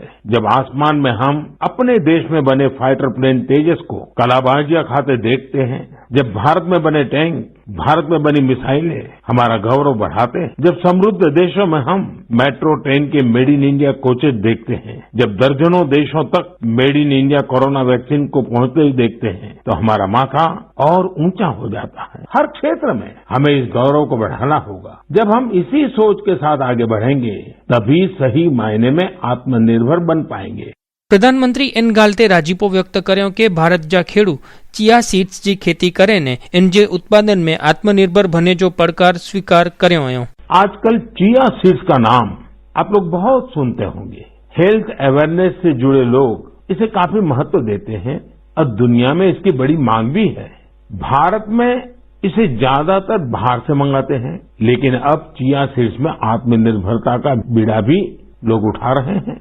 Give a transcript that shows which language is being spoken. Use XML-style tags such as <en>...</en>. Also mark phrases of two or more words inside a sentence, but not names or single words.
<hi>जब आसमान में हम अपने देश में बने</hi> <en>fighter plane</en> <hi>तेजस को कलाबाजियां खाते देखते हैं, जब भारत में बने टैंक, भारत में बनी मिसाइलें हमारा गौरव बढ़ाते हैं, जब समृद्ध देशों में हम</hi> <en>metro train</en> <hi>के</hi> <en>Made in India</en> <hi>कोचेज देखते हैं, जब दर्जनों देशों तक</hi> <en>Made in India corona vaccine</en> <hi>को पहुंचते ही देखते हैं, तो हमारा माथा और ऊंचा हो जाता है. हर क्षेत्र में हमें इस गौरव को बढ़ाना होगा. जब हम इसी सोच के साथ आगे बढ़ेंगे तभी सही मायने में आत्मनिर्भर बन पाएंगे.</hi> <sd>प्रधानमंत्री इन ॻाल्हि ते राजीपो व्यक्त करियो कि भारत जा खेडू</sd> <en>chia seeds</en> <sd>जी खेती करे ने इन जे उत्पादन में आत्मनिर्भर बने जो पड़कार स्वीकार करियो हुयो.</sd> <hi>आजकल</hi> <en>chia seeds</en> <hi>का नाम आप लोग बहुत सुनते होंगे.</hi> <en>health awareness</en> <hi>से जुड़े लोग इसे काफी महत्व देते हैं और दुनिया में इसकी बड़ी मांग भी है. भारत में इसे ज्यादातर बाहर से मंगाते हैं, लेकिन अब</hi> <en>chia seeds</en> <hi>में आत्मनिर्भरता का बीड़ा भी लोग उठा रहे हैं.</hi>